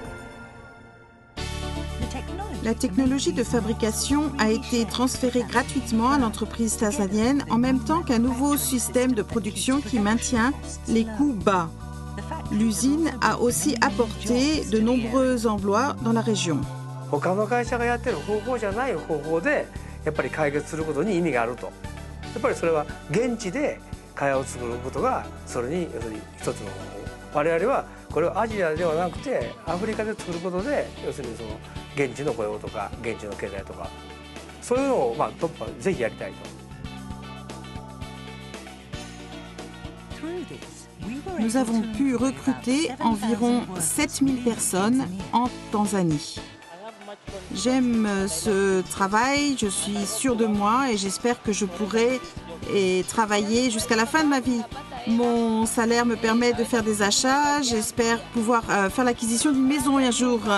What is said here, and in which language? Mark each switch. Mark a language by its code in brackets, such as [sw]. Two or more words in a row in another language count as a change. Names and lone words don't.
[fr] La technologie de fabrication a été transférée gratuitement à l'entreprise tanzanienne en même temps qu'un nouveau système de production qui maintient les coûts bas. L'usine a aussi apporté de nombreux emplois dans la région. [ja] 他の会社がやってる方法じゃない方法でやっぱり解決することに意味があると。やっぱりそれは現地で会話を作ることがそれに要するに一つの方法。我々はこれをアジアではなくてアフリカで作ることで要するにその現地の雇用とか現地の経済とかそういうのをトップはぜひやりたいと。 [fr] Nous avons pu recruter environ 7000 personnes en Tanzanie. J'aime ce travail, je suis sûre de moi et j'espère que je pourrai travailler jusqu'à la fin de ma vie. Mon salaire me permet de faire des achats, j'espère pouvoir faire l'acquisition d'une maison un jour.